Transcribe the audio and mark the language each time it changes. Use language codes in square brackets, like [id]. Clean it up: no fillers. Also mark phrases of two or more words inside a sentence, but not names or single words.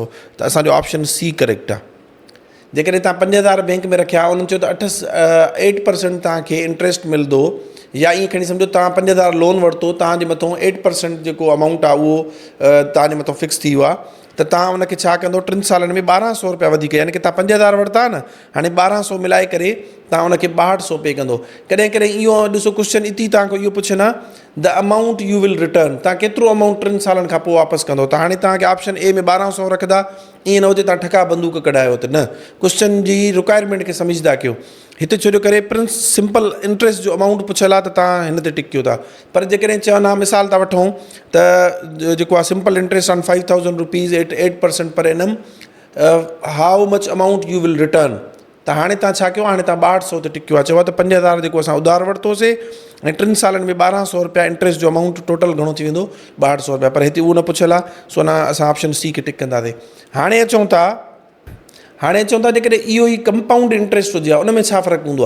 [sd] त असांजो [en] option C [sd] करेक्ट आहे। जेकॾहिं तव्हां 5,000 बैंक में रखिया, उन्हनि चयो त 8% तव्हांखे इंट्रेस्ट मिलंदो, या ईअं खणी सम्झो तव्हां 5,000 लोन वरितो, तव्हांजे मथां 8% जेको अमाउंट आहे उहो तव्हांजे मथां फिक्स थी वियो आहे, त तव्हां उनखे छा कंदो, 3 सालनि में 1,200 रुपया वधीक, यानी कि तव्हां 5,000 वरिता न, हाणे 1,200 मिलाए करे तव्हां उनखे 6,200 पे कंदो। कॾहिं कॾहिं इहो ॾिसो क्वेश्चन इती तव्हांखे इहो पुछनि आहे [en] the amount you will return, [sd] तव्हां केतिरो अमाउंट 3 सालनि खां पोइ वापसि कंदो। त हाणे तव्हांखे [en] option A [sd] में 1,200 रखंदा, ईअं न हुजे तव्हां ठका बंदूक कढायो त न, क्वेश्चन जी रिक्वायरमेंट खे सम्झंदा कयो। हिते छो जो करे [en] simple interest [sd] जो अमाउंट पुछियलु आहे त तव्हां हिन ते टिक कयो था। पर जेकॾहिं चवनि हा मिसाल था वठूं त जेको आहे [en] simple interest on 5,000 rupees 8% per annum, how much amount you will return, [sd] त हाणे तव्हां छा कयो, हाणे तव्हां 6,200 ते टिक कयो आहे। चयो त 5,000 जेको असां उधार वरितोसीं ऐं 3 सालनि में 1,200 रुपया इंट्रेस्ट जो अमाउंट टोटल घणो थी वेंदो 6,200 रुपया, पर हिते उहो न पुछियलु आहे, सो न असां [en] option C [sd] खे टिक कंदासीं। हाणे अचूं था जेकॾहिं इहो ई [en] compound interest [sd] हुजे उन में छा फ़र्क़ु हूंदो आहे।